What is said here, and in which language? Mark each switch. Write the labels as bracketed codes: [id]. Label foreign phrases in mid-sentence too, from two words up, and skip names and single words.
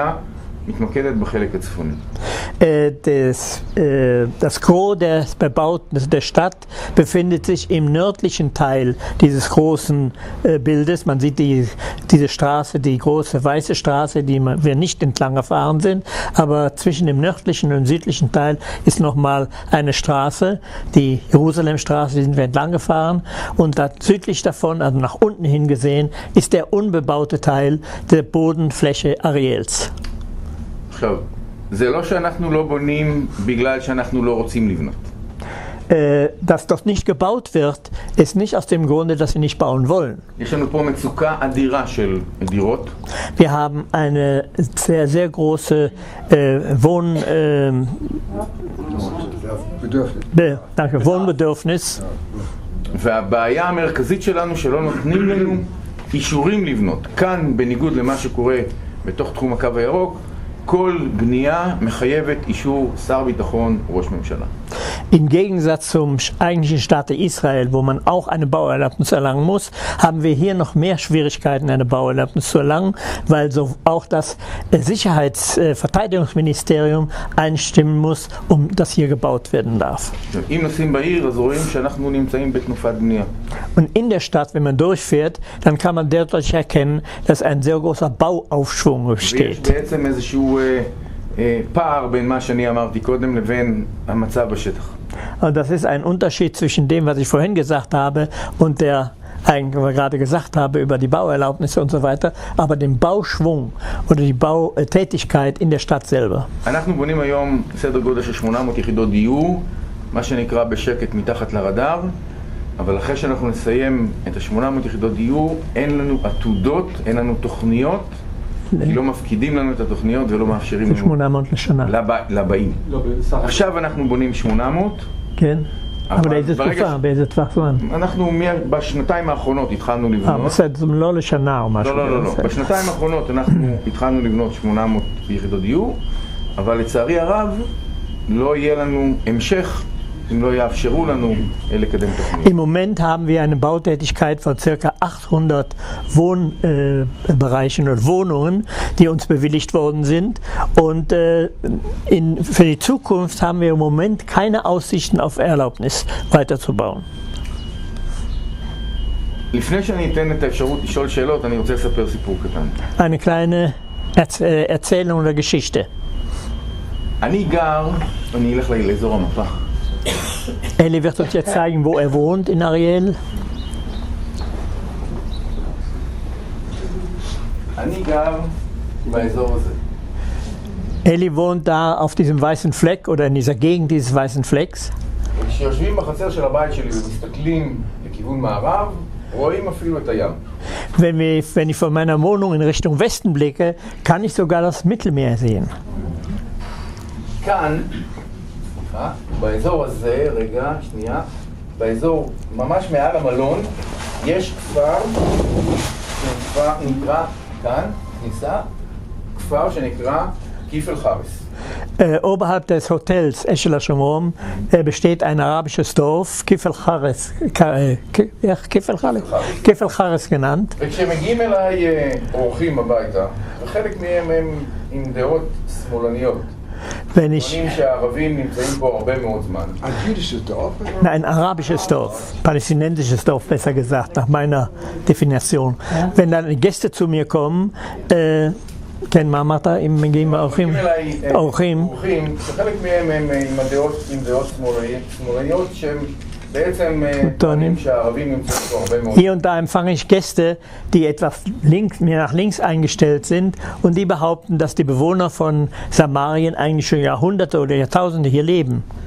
[he] רוב הבנייה מתמקדת בחלק הצפוני. [de] Das Gros des Bebauten der Stadt befindet sich im nördlichen Teil dieses großen Bildes. Man sieht diese Straße, die große weiße Straße, die wir nicht entlang gefahren sind, aber zwischen dem nördlichen und südlichen Teil ist nochmal eine Straße, die Jerusalemstraße, die sind wir entlang gefahren, und da südlich davon, also nach unten hin gesehen, ist der unbebaute Teil der Bodenfläche Ariels. [he] עכשיו, זה לא שאנחנו לא בונים בגלל שאנחנו לא רוצים לבנות. [de] Dass dort nicht gebaut wird, ist nicht aus dem Grunde, dass wir nicht bauen wollen. [he] יש לנו פה מצוקה אדירה של דירות. [de] Wir haben eine sehr, sehr große Wohnbedürfnis. [he] והבעיה המרכזית שלנו שלא נותנים לנו אישורים לבנות. כאן, בניגוד למה שקורה בתוך תחום הקו הירוק, כל בנייה מחייבת אישור שר ביטחון וראש ממשלה. [de] Im Gegensatz zum eigentlichen Staat Israel, wo man auch eine Bauerlaubnis erlangen muss, haben wir hier noch mehr Schwierigkeiten, eine Bauerlaubnis zu erlangen, weil so auch das Verteidigungsministerium einstimmen muss, dass hier gebaut werden darf. Und in der Stadt, wenn man durchfährt, dann kann man deutlich erkennen, dass ein sehr großer Bauaufschwung besteht. [he] פער בין מה שאני אמרתי קודם לבין המצב בשטח. [de] Und das ist ein Unterschied zwischen dem, was ich vorhin gesagt habe, und der, was ich gerade gesagt habe über die Bauerlaubnisse und so weiter, aber dem Bauschwung oder die Bautätigkeit in der Stadt selber. [he] אנחנו בונים היום סדר גודל של 800 יחידות דיור, מה שנקרא בשקט מתחת לרדאר, אבל אחרי שאנחנו נסיים את ה-800 יחידות דיור, אין לנו עתודות, אין לנו תוכניות, כי לא מפקידים לנו את התוכניות ולא מאפשרים לנו 800 לשנה. לבאים. עכשיו אנחנו בונים 800. כן. אבל באיזה תקופה? באיזה טווח זמן? אנחנו בשנתיים האחרונות התחלנו לבנות. בסדר, לא לשנה או משהו. לא. בשנתיים האחרונות אנחנו התחלנו לבנות 800 יחידות דיור, אבל לצערי הרב לא יהיה לנו המשך אם לא יאפשרו לנו לקדם תוכנית. [de] Im Moment haben wir eine Bautätigkeit von ca. 800 Wohnbereichen und Wohnungen, die uns bewilligt worden sind. Und für die Zukunft haben wir im Moment keine Aussichten auf Erlaubnis weiterzubauen. [he] לפני שאני אתן את האפשרות לשאול שאלות, אני רוצה לספר סיפור קטן. [de] Eine kleine Erzählung oder Geschichte. [he] אני אלך לאזור המפה. [de] Eli wird uns jetzt zeigen, wo er wohnt in Ariel. Eli wohnt da auf diesem weißen Fleck oder in dieser Gegend dieses weißen Flecks. Wenn ich von meiner Wohnung in Richtung Westen blicke, kann ich sogar das Mittelmeer sehen. [he] באזור הזה, רגע, שנייה, באזור ממש מעל המלון יש כפר שנקרא כאן, כניסה, כפר שנקרא קיפל חרס. [de] Oberhalb des Hotels Eshel HaShomron besteht ein arabisches Dorf, Kifel Chares genannt. [he] וכשמגיעים אליי אורחים הביתה, וחלק מהם הם עם דעות שמאלניות. [de] Wenn ich ein arabisches Dorf, palästinensisches Dorf besser gesagt, nach meiner Definition. Wenn dann Gäste zu mir kommen, kennen Mamata, gehen wir auch hin. Hier und da empfange ich Gäste, die etwas mir nach links eingestellt sind und die behaupten, dass die Bewohner von Samarien eigentlich schon Jahrhunderte oder Jahrtausende hier leben.